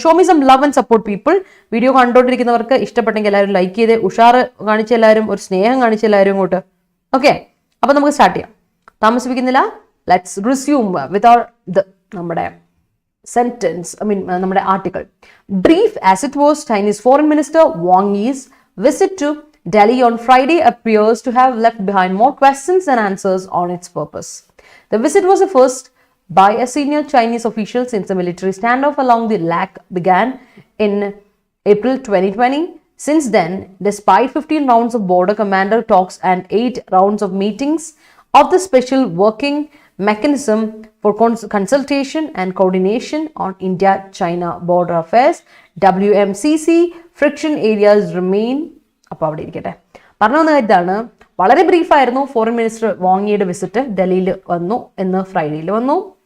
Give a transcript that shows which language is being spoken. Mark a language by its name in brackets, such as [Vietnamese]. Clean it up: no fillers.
[English] Show me some love and support people. [Malayalam] Video കണ്ടുകൊണ്ടിരിക്കുന്നവർക്ക് ഇഷ്ടപ്പെട്ടെങ്കിൽ എല്ലാവരും like ചെയ്തേ, ഉഷാറ് കാണിച്ച എല്ലാവരും, ഒരു സ്നേഹം കാണിച്ച എല്ലാവരും ഇങ്ങോട്ട്. ഓക്കെ, അപ്പോൾ നമുക്ക് സ്റ്റാർട്ട് ചെയ്യാം, താമസിപ്പിക്കുന്നില്ല. [English] let's resume with our [Malayalam] നമ്മുടെ sentence, നമ്മുടെ article. [English] Brief as it was, Chinese Foreign Minister Wang Yi's visit to Delhi on Friday appears to have left behind more questions than answers on its purpose. The visit was the first by a senior Chinese official since the military standoff along the Lak began in April 2020. Since then, despite 15 rounds of border commander talks and 8 rounds of meetings of the Special Working Mechanism for Consultation and Coordination on India-China Border Affairs, WMCC, friction areas remain. [Malayalam] അപ്പോൾ അവിടെ ഇരിക്കട്ടെ, പറഞ്ഞു വന്ന ഇതാണ്. വളരെ ബ്രീഫായിരുന്നു. Foreign minister വാങ്ങിയുടെ visit ഡൽഹിയിൽ വന്നു, എന്ന് ഫ്രൈഡേയിൽ വന്നു.